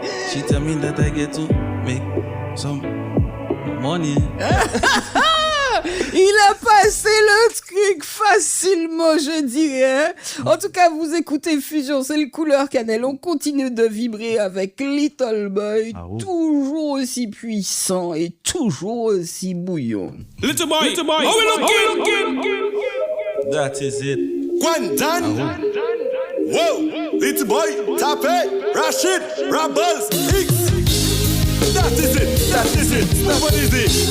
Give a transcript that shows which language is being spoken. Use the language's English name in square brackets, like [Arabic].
[English] She tell me that I get to make some money. [French] Il a passé le truc facilement, je dirais. En tout cas, vous écoutez Fusion, c'est le Couleur Cannelle. On continue de vibrer avec Little Boy, toujours aussi puissant et toujours aussi bouillon. [English] Little boy, how we looking? That is it. Quentin, whoa, Little Boy, Tape, Rashid, Rebels, X. That is it. What is it?